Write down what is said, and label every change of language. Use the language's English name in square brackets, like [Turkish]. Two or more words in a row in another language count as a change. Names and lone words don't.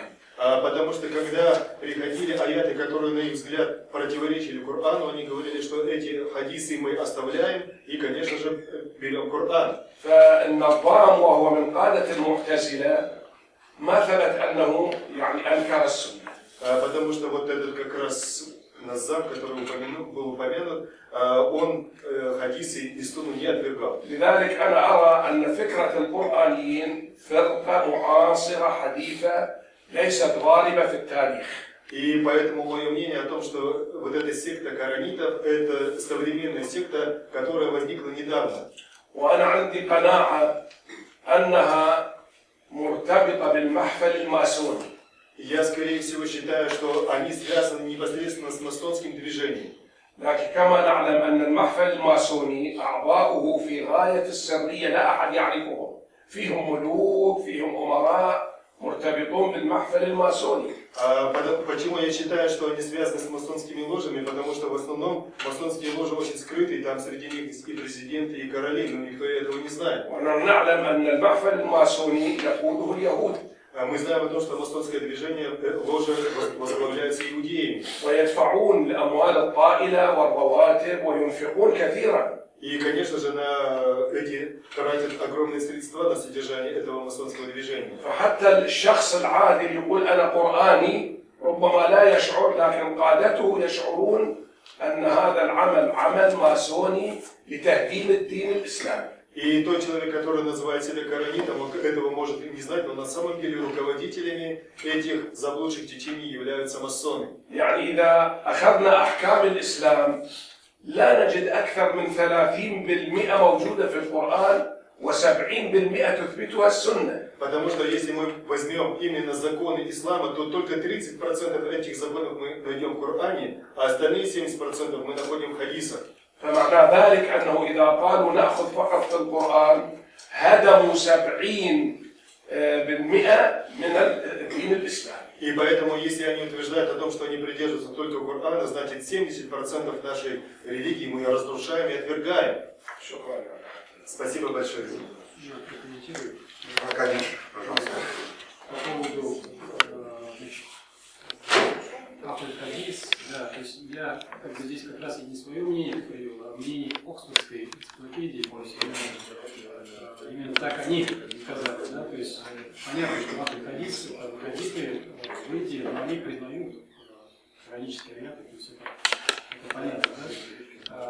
[Russian] Потому что когда приходили аяты, которые на их взгляд противоречили Корану, они говорили, что эти хадисы мы оставляем и, конечно же, берем Коран. [Arabic] فالنظام وهو من قادة المعتزلة ما ثبت أنه يعني أنكر السنة. [Russian] Потому что вот этот как раз Назам, который был упомянут, он хадисы и сунну не отвергал. [Arabic] لذلك أنا أرى أن فكرة القرآنيين فرقة معاصرة حديثة ليست غالبة في التاريخ. [Russian] И поэтому мое мнение о том, что вот эта секта коранитов, это современная секта, которая возникла недавно. [Arabic] وأنا عندي قناعة أنها مرتبطة بالمحفل الماسوني. [Russian] Я, скорее всего, считаю, что они связаны непосредственно с масонским движением. [Arabic] لكن كما نعلم أن المحفل الماسوني أعضاؤه في غاية السرية لا أحد يعرفهم. فيهم ملوك، فيهم أمراء مرتبطون بالمحفل الماسوني. [Russian] Почему я считаю, что они связаны с масонскими ложами? Потому что в основном масонские ложи очень скрыты, и там среди них и президенты, и короли, но никто этого не знает. [Arabic] ونعلم أن المحفل الماسوني يقوده اليهود. [Russian] Мы знаем о том, что масонское движение ложи возглавляется иудеями. [Arabic] ويدفعون الأموال الطائلة والرواتب وينفقون كثيرا. [Russian] И, конечно же, на эти тратят огромные средства на содержание этого масонского движения. [Arabic] فحتى الشخص العادي يقول أنا قرآني ربما لا يشعر، لكن قادته يشعرون أن هذا العمل عمل ماسوني لتهديم الدين الإسلامي. [Russian] И тот человек, который называет себя коранитом, он этого может не знать, но на самом деле руководителями этих заблудших течений являются масоны. [Arabic] يعني إذا أخذنا أحكام الإسلام لا نجد أكثر من 30% موجودة في القرآن و70% تثبتها السنة. [Russian] Потому что если мы возьмем именно законы ислама, то только 30% этих законов мы найдем в Коране, а остальные 70% мы находим в хадисах. [Arabic] فمعنى ذلك أنه إذا قالوا نأخذ فقط في القرآن هدموا 70% من الدين الإسلامي. [Russian] И поэтому, если они утверждают о том, что они придерживаются только Корана, значит 70% нашей религии мы разрушаем и отвергаем. Спасибо большое. Я прокомментирую. Конечно, пожалуйста. По поводу Ахуль-Хадис, да, то есть я как бы здесь как раз и не свое мнение говорю, а мнение Оксфордской энциклопедии, то есть именно так они сказали, да, то есть понятно, что Ахуль-Хадис, хадиты в Индии, но они признают хронические аяты, то есть это понятно, да?